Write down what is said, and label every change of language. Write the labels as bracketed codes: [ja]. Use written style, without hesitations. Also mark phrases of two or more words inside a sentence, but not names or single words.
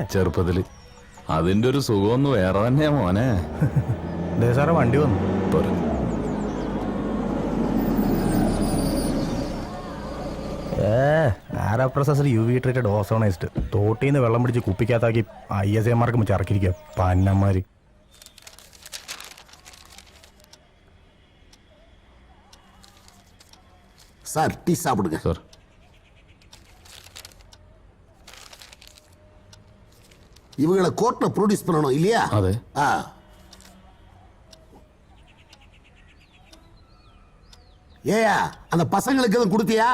[ml] ചെറുപ്പത്തില്. അതിന്റെ ഒരു സുഖമൊന്നും വേറെ തന്നെയാ മോനെ. സാറേ വണ്ടി വന്നു. പോരെ. ആരാപ്രസർ [en] UV treated ozonised [ml] തോട്ടീന്ന് വെള്ളം പിടിച്ച് കുപ്പിക്കകത്താക്കി ISAമാർക്ക് ചറക്കിരിക്കുക പന്നന്മാര്. [ta] சார் டீ சாப்பிடுங்க. சார் இவங்களை கோர்ட்ல ப்ரொடியூஸ் பண்ணணும் இல்லையா? அதே. ஏயா அந்த பசங்களுக்கு எதுவும் கொடுத்தியா?